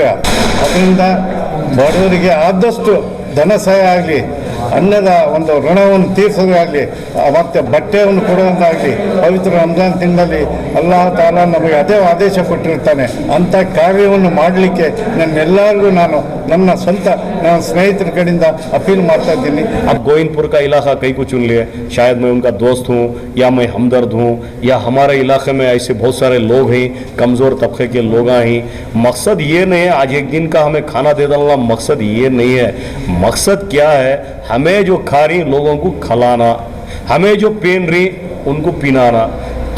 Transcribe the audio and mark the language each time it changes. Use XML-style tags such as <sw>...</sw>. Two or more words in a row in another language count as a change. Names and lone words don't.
<kn>ಅದರಿಂದ ಬಡವರಿಗೆ ಆದಷ್ಟು ಧನ ಸಹಾಯ ಆಗಲಿ, ಅನ್ನದ ಒಂದು ಋಣವನ್ನು ತೀರಿಸೋದಾಗಲಿ, ಮತ್ತು ಬಟ್ಟೆಯನ್ನು ಕೊಡುವುದಾಗಲಿ, ಪವಿತ್ರ ರಂಜಾನ್ ತಿಂಗಳಲ್ಲಿ ಅಲ್ಲಾಹ್ ತಾಲಾ ನಮಗೆ ಅದೇ ಆದೇಶ ಕೊಟ್ಟಿರ್ತಾನೆ. ಅಂಥ ಕಾರ್ಯವನ್ನು ಮಾಡಲಿಕ್ಕೆ ನನ್ನೆಲ್ಲರಿಗೂ ನಾನು ನನ್ನ ಸ್ವಂತ ನನ್ನ ಸ್ನೇಹಿತರ ಕಡೆಯಿಂದ अपील ಮಾಡ್ತಾ ಇದ್ದೀನಿ.</kn> <hi>अब गोविंदपुर का इलाका कई को चुन लिए, शायद मैं उनका दोस्त हूँ या मैं हमदर्द हूँ, या हमारे इलाके में ऐसे बहुत सारे लोग हैं, कमज़ोर तबके के लोग हैं। मकसद ये नहीं है आज एक दिन का हमें खाना दे डालना, मकसद ये नहीं है। मकसद क्या है, हमें जो खा रही लोगों को खिलाना, हमें जो पहन रही उनको पिनाना।</hi>